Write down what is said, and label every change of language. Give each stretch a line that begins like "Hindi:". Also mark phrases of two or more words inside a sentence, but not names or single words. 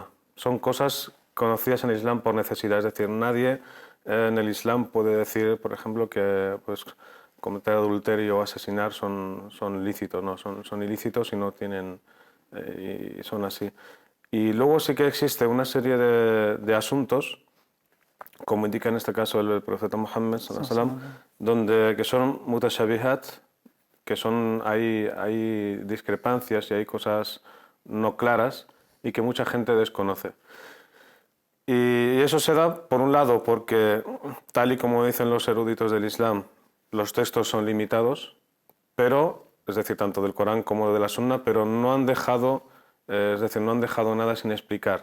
Spanish: Son cosas conocidas en el Islam por necesidad, es decir, nadie en el Islam puede decir, por ejemplo, que pues, cometer adulterio o asesinar son lícitos, no, son ilícitos y no tienen, y son así. Y luego sí que existe una serie de asuntos, como indica en este caso el profeta Muhammad
Arabic: صلى الله عليه وسلم,
Spanish: que son mutashabihat, que hay discrepancias y hay cosas no claras y que mucha gente desconoce. Y eso se da, por un lado, porque, tal y como dicen los eruditos del Islam, los textos son limitados, pero, es decir, tanto del Corán como de la Sunna, pero no han dejado, es decir, no han dejado nada sin explicar.